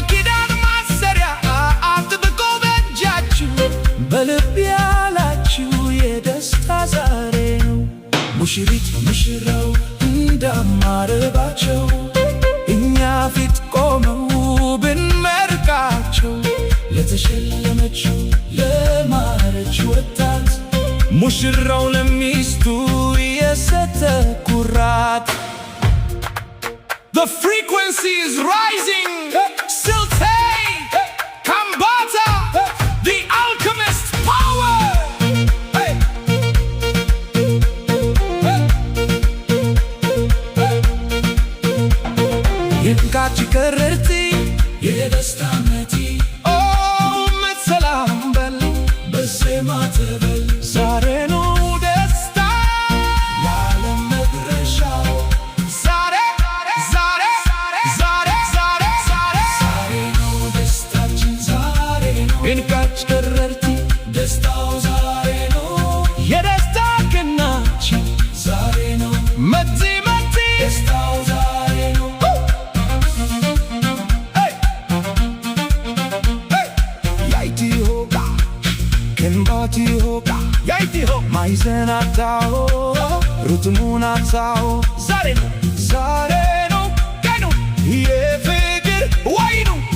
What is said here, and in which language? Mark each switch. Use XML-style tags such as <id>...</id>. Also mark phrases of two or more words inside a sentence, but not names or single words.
<am>ኪዳን ማሰሪያ አጥብቆ በእጃችሁ በልብ ያላችሁ የደስታ ዛሬ ነው። ሙሽሪት ሙሽራው እንዳማረባቸው እኛ ፊት ቆመው ብንመርቃቸው ለተሸለመችው ለማረች ወጣት ሙሽራው ለሚስቱ የሰጠ ኩራት</am> <en>The frequency is rising. Siltay, Kambata, the alchemist power. Hey.</en> <am>ይንካቺ ካረርቲ፣ የደስታ መቲ. Oh, መጻላም ቤል፣ በሰማ ተበል. ዛሬ ነው ደስታ፣ ያለም መድረሻ. እንካቺ ካረርቲ, destaው ዛሬ ነው የደስታ ቀናችን፣ ዛሬ ነው መቲ ደስታው ዛሬ ነው። ያይቲ ሆቃ ከንባቲ ሆቃ ያይቲ ሆ ማይዘናታው ሩትሙናታው ዛሬ ነው ቀኑ የፍቅር ወይኑ</am>